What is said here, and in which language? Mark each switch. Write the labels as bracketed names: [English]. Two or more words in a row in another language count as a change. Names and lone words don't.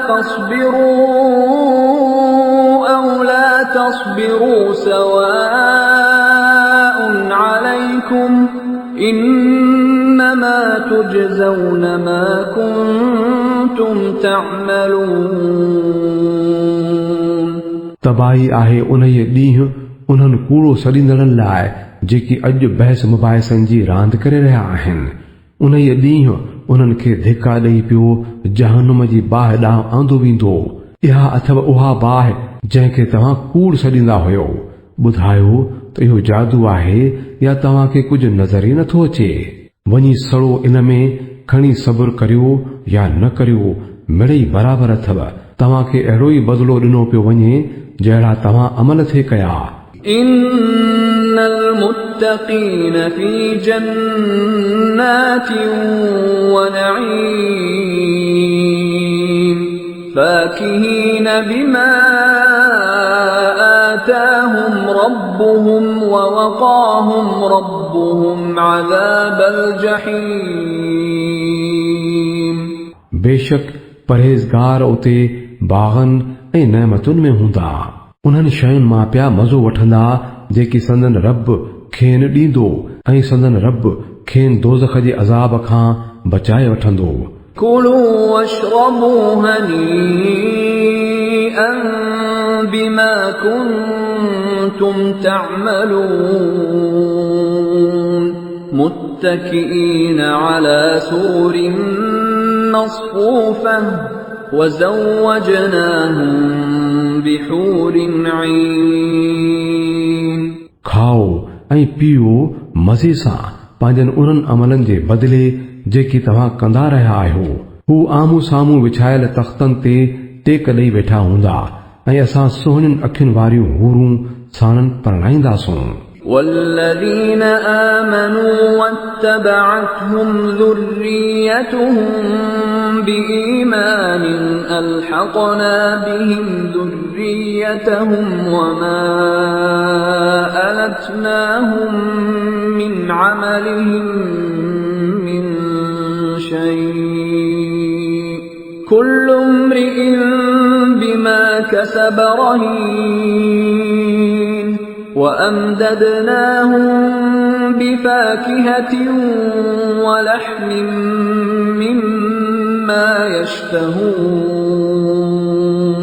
[Arabic] فاصبروا أو لا تصبروا سواء عليكم إنما تجزون ما كنتم تعملون। [Sindhi] तबाही आहे उन ॾींहुं उन्हनि कूड़ो सॾींदड़नि लाइ जेकी अॼु बहस मुबाहिसनि जी रांदि करे रहिया आहिनि। उन ॾींहुं उन्हनि खे धिका ॾेई पियो जहनुम जी बाहि ॾांहुं आंदो वेंदो। इहा अथव उहा बाहि जंहिंखे तव्हां कूड़ सॾींदा हुयो। ॿुधायो त इहो जादू आहे या तव्हांखे कुझु नज़र ई नथो अचे? वञी सड़ो इन में, खणी सब्र करियो या न करियो, मिड़ई बराबरि अथव। तव्हांखे अहिड़ो ई बदिलो ॾिनो पियो वञे जहिड़ा तव्हां अमल थे कया। [Arabic] إن المتقين في جنات ونعيم فاكهين بما آتاهم ربهم ووقاهم ربهم عذاب الجحيم। [Sindhi] बेशक परहेज़गार उते बाग़नि ऐं नेमतुनि में हूंदा। उन्हनि शयुनि मां पिया मज़ो वठंदा जेकी संदन रब खेनि ॾींदो ऐं संदन रब खेनि दोज़ख जे अज़ाब खां बचाए वठंदो। [Arabic] كلوا واشربوا هنيئا بما كنتم تعملون متكئين على سرر مصفوفة وزوجناهم بحور عين। [Sindhi] खाओ ऐं पियो मज़े सां पंहिंजनि उन्हनि अमलनि जे बदिले जेकी तव्हां कंदा रहिया आहियो। हू आम्हूं साम्हूं विछायल तख़्तनि ते टेक ॾेई वेठा हूंदा ऐं असां सुहिणियुनि अखियुनि वारियूं हूरूं साणनि परणाईंदासूं। [Arabic] والذين آمنوا واتبعتهم ذريتهم بإيمان ألحقنا بهم ذريتهم وما ألتناهم من عملهم من شيء كل امرئ بما كسب رهين وأمددناهم بفاكهة ولحم مما يشتهون